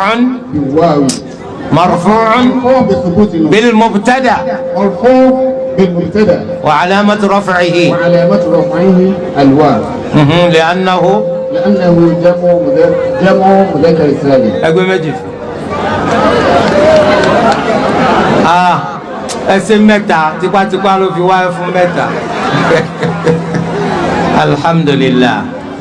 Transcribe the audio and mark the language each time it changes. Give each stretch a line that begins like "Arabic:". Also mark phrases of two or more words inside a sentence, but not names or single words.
Arabic: بالواو. مرفوع بثبوت بالمبتدا. مرفوع بالمبتدا. وعلامة رفعه الواو. لأنه جمع مذكر سالم. أقول مجد
Yoruba: ẹsẹ̀ mẹ́ta tipátipá ló fi wáyé fún mẹ́ta. Alhamdulillah.